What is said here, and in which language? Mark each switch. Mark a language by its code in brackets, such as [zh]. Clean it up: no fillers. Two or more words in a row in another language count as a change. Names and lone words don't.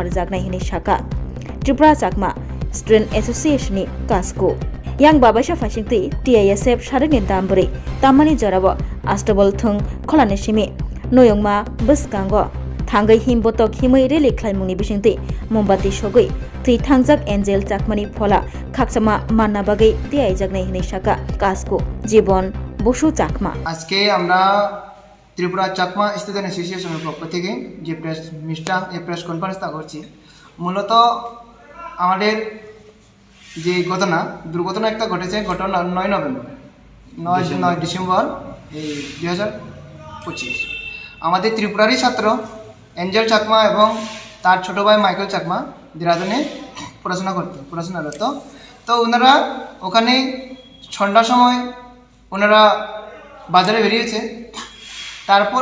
[trp] jagnai hini shaka Tripura Chakma Student Association ni kasko yang babasha fasingti TISF sharik ni dambore tammani jorabo astabol thung kholani simi noyongma buskango thangai himbotok himai reli khlaimungni bisingti mumbati sogoi tui thangjak Angel Chakmani phola khakchama manna bagai tiai jagnai hini shaka kasko Jibon Bosu Chakma [bn] আজকে আমরা ত্রিপুরা চাকমা স্টুডেন্ট অ্যাসোসিয়েশনের পক্ষ থেকে যে [en] press conference [bn] করছি মূলত আমাদের যে দুর্ঘটনা একটা ঘটেছে ঘটনা 9 নভেম্বর 9 ডিসেম্বর এই 2025 আমাদের ত্রিপুরারই ছাত্র এঞ্জেল চাকমা এবং তার ছোট ভাই মাইকেল চাকমা দেরাদুনে পড়াশোনারত তো ওনারা ওখানে সন্ধ্যার সময় ওনারা বাজারে বেরিয়েছে তারপর